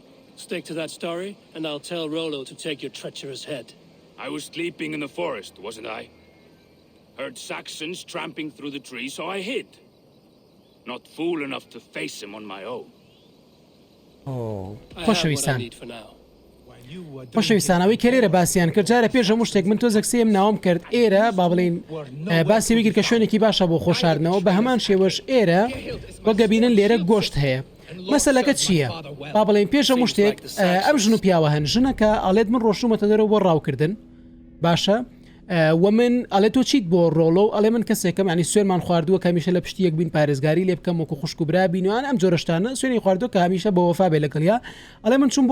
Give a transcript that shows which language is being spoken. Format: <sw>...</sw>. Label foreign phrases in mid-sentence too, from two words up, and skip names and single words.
<en>Stick to that story, and I'll tell Rollo to take your treacherous head. I was sleeping in the forest, wasn't I? Heard Saxons tramping through the trees, so I hid. Not fool enough to face him on my own. I have what I</en> <ckb>خۆشەویستان</ckb> <en>need for now.</en> <ckb>خۆشەویستانەوەی کە لێرە باسییان کرد جارە پێش هەموو شتێک من تۆزە کسێم ناوم کرد ئێرە با بڵین باسی ویگر کە شوێنێکی باشە بۆ خۆشاردنەوە بە هەمان شێوەش ئێرە وەگەبینن لێرە گۆشت هەیە مەسەلەکە چییە؟ با بڵین پێش هەموو شتێک ئەم ژن و پیاوە هەن ژنەکە ئەڵێت من ڕۆشتومەتە دەرەوە بۆ ڕاوکردن باشە و من ئەڵێ تۆ چیت بۆ ڕۆڵۆ ئەڵێ من کەسێکم ینی سوێنمان خواردووە کەمیشە لە پشتیەک بین پارێزگاری لێ بکەم وەکو خوشک و برا بینوان ئەم جۆرەشتانە سوێنی خواردووە کە هەمیشە بە وەفا بێ لەگەڵیا ئەڵێ من چوون بۆ</ckb>